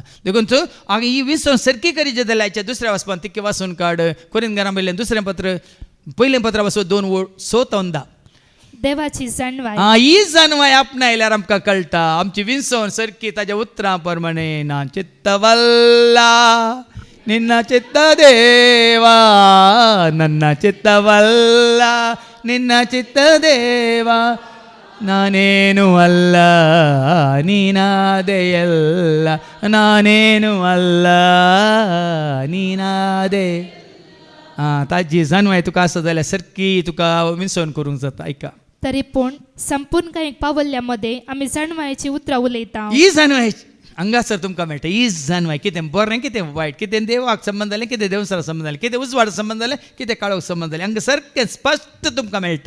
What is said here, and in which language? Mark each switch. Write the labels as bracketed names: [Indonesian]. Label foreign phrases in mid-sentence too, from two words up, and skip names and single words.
[Konkani] देखून तूं ही विसवण सारकी करी जे जाल्यार दुसऱ्या वाचपान तिके वाचून काड. कोरिंथीकारां बरयलें दुसरें पत्र, पयलें पत्र वाचून 2 ओळ 6 ते 10. देवाची जाणवाय. ही जाणवाय आपणायल्यार आमकां कळटा. आमची विसवण सारकी ताच्या उतरां प्रमाणे ना. [Kannada] चित्तवल्ला ನಿನ್ನ ಚಿತ್ತ ದೇವಾ, ನನ್ನ ಚಿತ್ತವಲ್ಲ ನಿನ್ನ ಚಿತ್ತ ದೇವಾ, ನಾನೇನು ಅಲ್ಲ ನೀನಾದೆ ಎಲ್ಲ, ನಾನೇನು ಅಲ್ಲ ನೀನಾದೆ. [Konkani] ताजी जाणवाय तुका आसा जाल्यार सारकी तुका विसवण करूंक जाता. ऐका. तरी पूण संपूर्ण काही पावल्ल्यामध्ये आम्ही जाणवायची उतरां उलयता. ही जाणवाय हांगासर तुमकां मेळटा. ही जाणवाय कितें बरें कितें वायट, कितें देवाक संबंद जालें, कितें देवसरा संबंद जालें, कितें उजवाड संबंद जालें, कितें काळोख संबंद जालें, हांगा सारकें स्पश्ट तुमकां मेळटा.